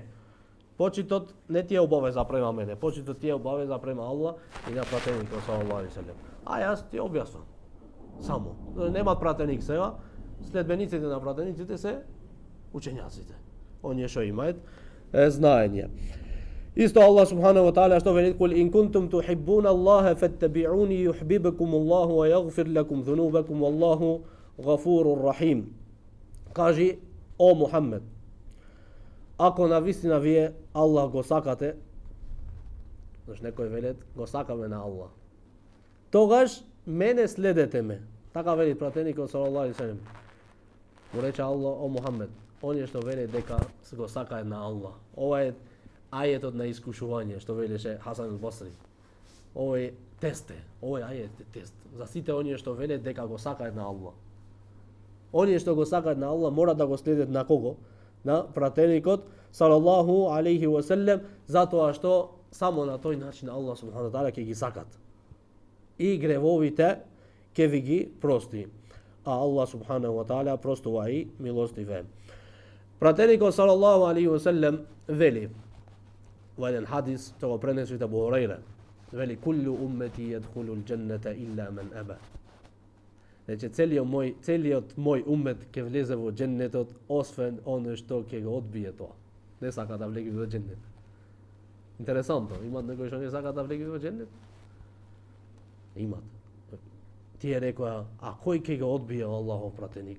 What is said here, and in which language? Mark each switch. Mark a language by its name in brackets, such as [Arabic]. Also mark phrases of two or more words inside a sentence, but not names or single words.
[Macedonian] Почитот не ти е обавеза према мене, почитот ти е обавеза према Аллах и на пратеникот [Arabic] صلى الله عليه وسلم. [Macedonian] А јас ти објаснам. Само. Немат пратеник сега, следбениците на пратениците се учењаците. Оние што имаат знаење. Исто Аллах [Arabic] سبحانه وتعالى [Macedonian] што вели: [Arabic] "قل إن كنتم تحبون الله فاتبعوني يحببكم الله ويغفر لكم ذنوبكم والله غفور رحيم." [Macedonian] Кажи о Мухаммед, ако навистина вие Аллах го сакате, значи некој велет го сакаме на Аллах, тогаш мене следете ме. Така вели пратеникот [Arabic] صلى الله عليه وسلم. [Macedonian] Му рече Аллах: "О Мухаммед, оние што велат дека се го сакаат на Аллах." Ова е ајетот на искушување, што велеше Хасан ал-Басри. Овој тест е, овој ајет е тест за сите оние што велат дека го сакаат на Аллах. Оние што го сакаат на Аллах мора да го следат на кого? На пратеникот [Arabic] صلى الله عليه وسلم, [Macedonian] затоа што само на тој начин Аллах [Arabic] سبحانه وتعالى [Macedonian] ќе ги сакат. И гревовите ќе ви ги прости. А Аллах [Arabic] سبحانه وتعالى [Macedonian] простува и милостив е. Пратеникот [Arabic] صلى الله عليه وسلم [Macedonian] вели во еден хадис, што го пренесува Абу Хурайра, Вели [Arabic] كل أمتي يدخلون الجنة إلا من أبى. [Macedonian] Значи целиот мој уммет ќе влезе во џеннетот освен оној што ќе го одбие тоа. Не сака да влезе во џеннет. Интересантно, имат некој што не сака да влезе во џеннет? Имат. Тие рекоа, а кој ќе го одбие Аллахов пратеник?